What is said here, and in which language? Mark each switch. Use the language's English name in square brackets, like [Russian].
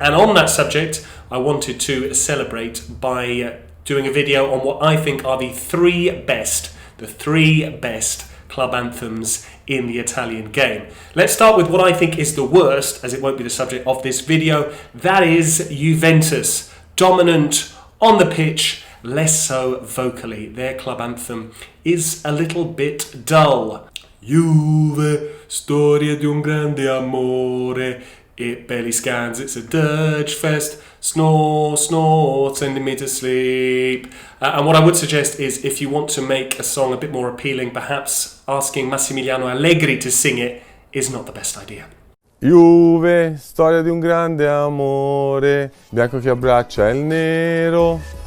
[English] And on that subject, I wanted to celebrate by doing a video on what I think are the three best club anthems in the Italian game. Let's start with what I think is the worst, as it won't be the subject of this video. That is Juventus, dominant on the pitch, less so vocally. Their club anthem is a little bit dull. [Italian] Juve, storia di un grande amore. [English] It barely scans, it's a dirge fest. Snore, snore, sending me to sleep. And what I would suggest is, if you want to make a song a bit more appealing, perhaps asking Massimiliano Allegri to sing it is not the best idea. [Italian] Juve, storia di un grande amore, bianco che abbraccia il nero.